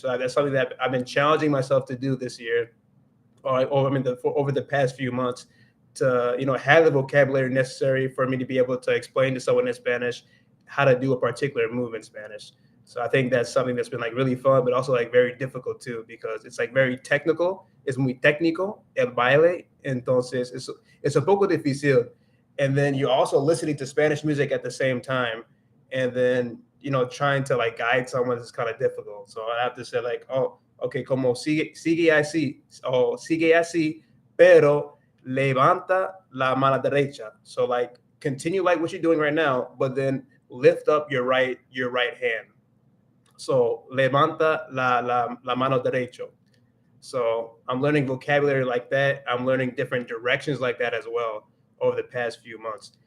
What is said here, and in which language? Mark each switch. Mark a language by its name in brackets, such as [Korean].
[English] So that's something that I've been challenging myself to do this year, or I mean, over the past few months, to have the vocabulary necessary for me to be able to explain to someone in Spanish how to do a particular move in Spanish. So I think that's something that's been like really fun, but also like very difficult too, because it's like very technical. [Spanish] Es muy técnico el baile, entonces [English] it's [Spanish] a poco difícil. [English] And then you're also listening to Spanish music at the same time, and then trying to like guide someone is kind of difficult. So I have to say like, oh, okay, [Spanish] como sigue así, o sigue así, pero levanta la mano derecha. [English] So like continue like what you're doing right now, but then lift up your right hand. [Spanish] So levanta la mano derecho. [English] So I'm learning vocabulary like that. I'm learning different directions like that as well over the past few months.